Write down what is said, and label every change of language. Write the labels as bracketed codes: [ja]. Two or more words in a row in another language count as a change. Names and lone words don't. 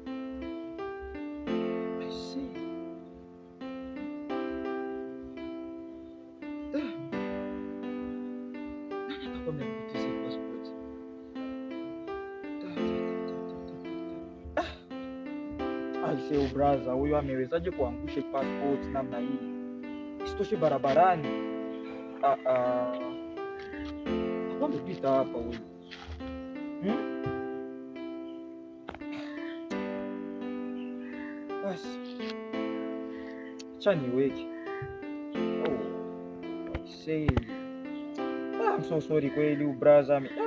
[en] I see. [sw] Nani atakuwa ameangusha passport? Aisee, brother, huyo amewezaje kuangusha passport namna hii? Isitoshe barabarani. Amepita hapa huyu. Basi. Acha niweke. [en] Oh. I say. I'm so sorry [sw] kweli [en] brother.